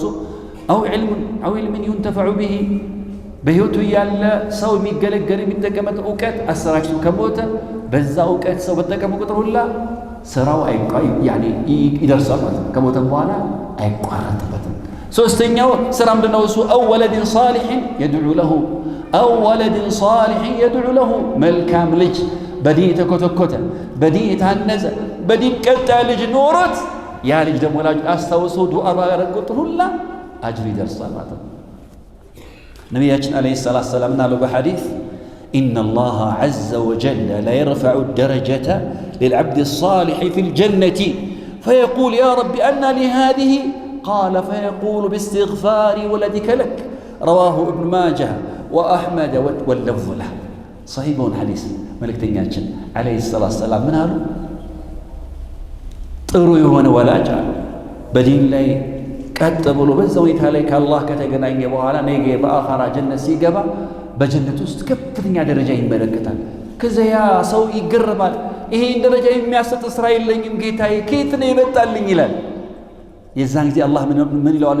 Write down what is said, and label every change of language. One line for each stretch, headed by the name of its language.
Amharic: እሱ
Arabic: أو علم ينتفع به
Amharic: በህይወቱ ያለ ሰው የሚገለገል የሚጠቀመው ዕውቀት አሰራጭቶ ከሞተ በዛ ዕውቀት ሰው በተጠቀመው ቁጥር ሁላ ስራው ይደርሳል ማለት ነው። ከሞተም በኋላ አይቋረጥበትም። ሶስተኛው ስራ ምንድነው? እሱ
Arabic: أو ولد صالح يدعو له
Amharic: መልካም ልጅ በዲን የተኮተኮተ በዲን የታነጸ በዲን ቀጣ ልጅ ኖሮት ያ ልጅ ደግሞ ወላጅ አስታውሶ ዱዓ ባደረገ ቁጥር ሁላ أجر يدرسال ማለት ነው። ነቢያችን አለይሂ ሰላቱ ወሰላም
Arabic: قالوا بحديث إن الله عز وجل لا يرفع الدرجة للعبد الصالح في الجنة فيقول يا رب أن لهذه قال فيقول باستغفار ولدك لك رواه ابن ماجه وأحمد واللفظ له صحيح حديث
Amharic: መልእክተኛችን አለይሂ ሰላቱ ወሰላም ምን አሉ? ጥሩ የሆነ ወላጅ በዲን ላይ ቀጥ ብሎ በዛ ሁኔታ ላይ ከአላህ ከተገናኘ በኋላ ነገ በአኺራ ጀነት ሲገባ በጀነት ውስጥ ከፍተኛ ደረጃ ይመለከታል። ከዚያ ሰው ይገረማል። ይሄን ደረጃ የሚያሰጥ ስራ የለኝም ጌታዬ ከየት ነው የመጣልኝ ይላል። የዛን ጊዜ አላህ ምን ይለዋል?